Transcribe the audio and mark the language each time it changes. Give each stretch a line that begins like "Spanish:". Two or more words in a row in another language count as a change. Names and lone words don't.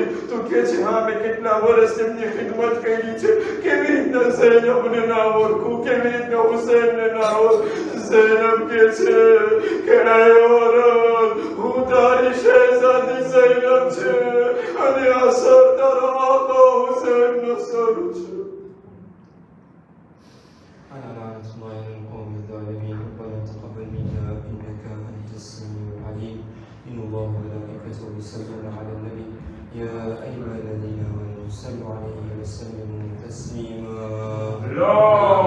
Gujarati: તું કે છે હા મેં કેટલા વર્ષ એમની ખિદમત કરી છે, કેવી રીતના ઝૈનબને ના ઓળખું, કેવી રીતના હુસૈનને ના ઓળખું? ઝૈનબ કે છે કે એ ઓરત હું તારી શહેઝાદી ઝૈનબ છે અને આ સર તારા આકા હુસૈનનો સર છે.
Arabic: أنا لعنة الله على القوم الظالمين. ربنا تقبل منا إنك أنت السميع العليم. إن الله وملائكته يصلون على النبي يا أيها الذين آمنوا صلوا عليه وسلموا تسليما.